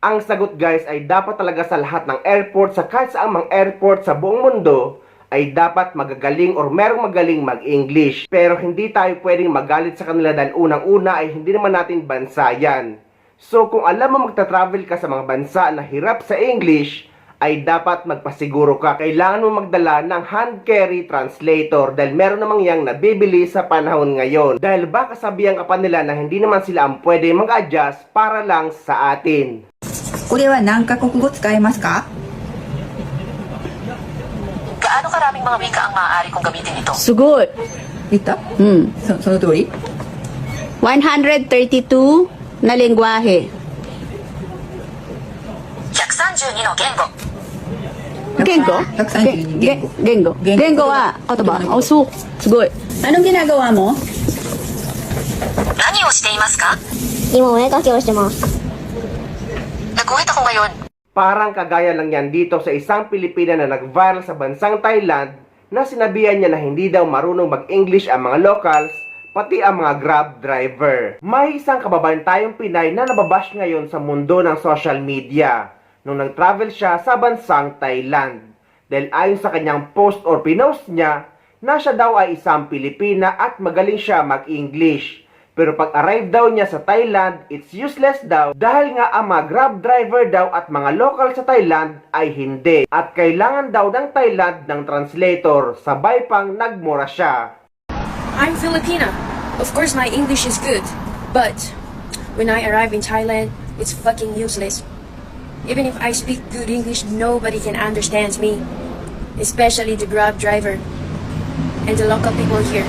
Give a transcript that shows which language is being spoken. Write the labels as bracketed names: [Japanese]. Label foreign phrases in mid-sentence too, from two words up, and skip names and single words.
[Filipino] Ang sagot guys ay dapat talaga sa lahat ng airport, sa kahit saang mga airport sa buong mundo, ay dapat magagaling or merong magaling mag-English. Pero hindi tayo pwedeng magalit sa kanila dahil unang-una ay hindi naman natin bansa yan. So kung alam mo magta-travel ka sa mga bansa na hirap sa English, ay dapat magpasiguro ka. Kailangan mo magdala ng [English] hand carry translator [Filipino] dahil meron namang yang nabibili sa panahon ngayon. Dahil baka sabihan ka pa nila na hindi naman sila ang pwede mag-adjust para lang sa atin. [Japanese] これは何カ国語使えますか? [Filipino] Gaano karaming mga wika ang maaari kong gamitin ito? Sugod. [Japanese] 言った? その通り? [Filipino] 132 na lengguwahe. [Japanese] 132 の言語。 Gengo? 132言語 Gengo. 言語は言葉. Oh, sugoi. [Filipino] Anong ginagawa mo? [Japanese] 何をしていますか？今お絵かきをしてます。 [Filipino] Naguhit ako ngayon. Parang kagaya lang yan dito sa isang Pilipina na nag-viral sa bansang Thailand na sinabihan niya na hindi daw marunong mag-English ang mga locals, pati ang mga Grab driver. May isang kababayan tayong Pinay na nababash ngayon sa mundo ng [English] social media [Filipino] nung nag-travel siya sa bansang Thailand. Dahil ayon sa kanyang post or pinost niya na siya daw ay isang Pilipina at magaling siya mag-English. Pero pag-arrive daw niya sa Thailand, [English] it's useless [Filipino] daw dahil nga ang mga Grab driver daw at mga local sa Thailand ay hindi. At kailangan daw ng Thailand ng translator, sabay pang nagmura siya. [English] I'm Filipina. Of course my English is good. But when I arrive in Thailand, it's fucking useless. Even if I speak good English, nobody can understand me. Especially the Grab driver and the local people here.